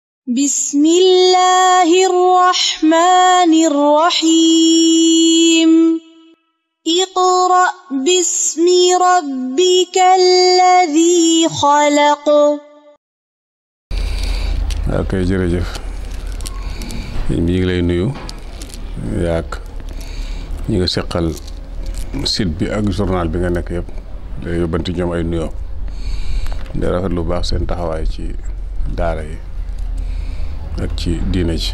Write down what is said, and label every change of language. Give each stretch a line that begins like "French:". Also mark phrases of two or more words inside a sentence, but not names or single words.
Arabic: بسم الله الرحمن الرحيم اقرأ باسم ربك الذي خلق.
Wolof: ok jërëjëf mi ngi lay nuyu yaak ñi nga seqal site bi ak journal bi nga nekk yëpp day yóbbanti ñoom ay nuyoo di rafet lu baax seen taxawaay ci daara yi ak ci diine ji.